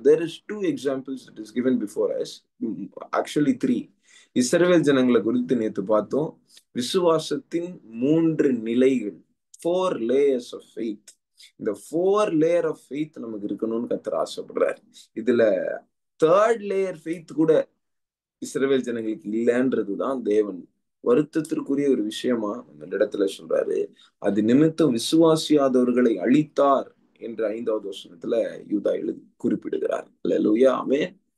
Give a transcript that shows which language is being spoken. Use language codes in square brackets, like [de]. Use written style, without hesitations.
[en] There is 2 examples that is given before us. Actually 3. [ta] இஸ்ரவேல் ஜனங்களை குறித்து நேத்து பார்த்தோம். விசுவாசத்தின் 3 நிலைகள், [en] 4 layers of faith. [ta] இந்த [en] 4 layer of faith [ta] நமக்கு இருக்கணும்னு கர்த்தர் ஆசைப்படுறாரு. இதுல [en] 3rd layer faith [ta] கூட இஸ்ரவேல் ஜனங்களுக்கு இல்லைன்றதுதான் தேவன் வருத்தத்திற்குரிய ஒரு விஷயமா அந்த இடத்துல சொல்றாரு. அது நிமித்தம் விசுவாசியாதவர்களை அழித்தார் என்று 5வது வசனத்துல யூதா குறிப்பிடுகிறார். அல்லேலூயா, ஆமென்.